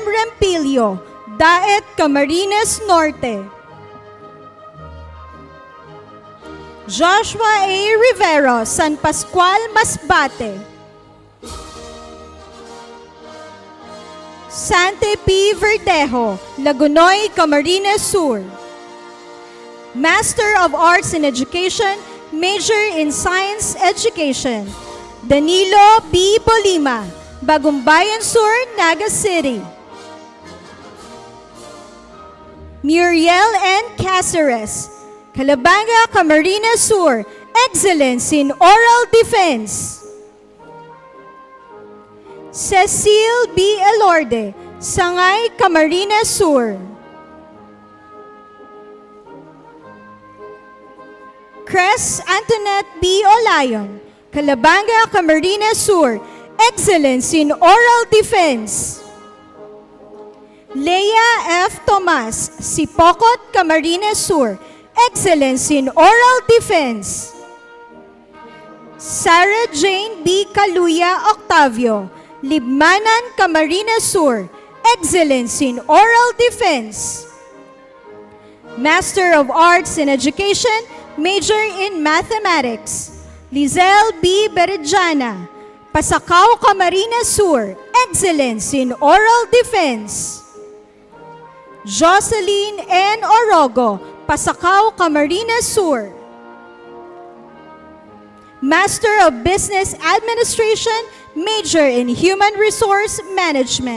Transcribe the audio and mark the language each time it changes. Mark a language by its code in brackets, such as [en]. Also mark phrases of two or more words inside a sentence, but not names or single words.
[en] Rempilio, Daet, Camarines Norte. Joshua A. Rivero, San Pascual, Masbate. Sante P. Verdejo, Lagunoy, Camarines Sur. Master of Arts in Education, major in Science Education. Danilo B. Bolima, Bagumbayan Sur, Naga City. Muriel N. Caceres, Calabanga, Camarines Sur, excellence in oral defense. Cecile B. Elorde, Sangay, Camarines Sur. Cres Antoinette B. Olayon, Calabanga, Camarines Sur, excellence in oral defense. Leia F. Tomas, Sipocot, Camarines Sur, excellence in oral defense. Sarah Jane B. Caluya Octavio, Libmanan, Camarines Sur, excellence in oral defense. Master of Arts in Education, major in Mathematics. Lizelle B. Berejana, Pasacao, Camarines Sur, excellence in oral defense. Jocelyn N. Orogo, Pasacao, Camarines Sur. Master of Business Administration, major in Human Resource Management.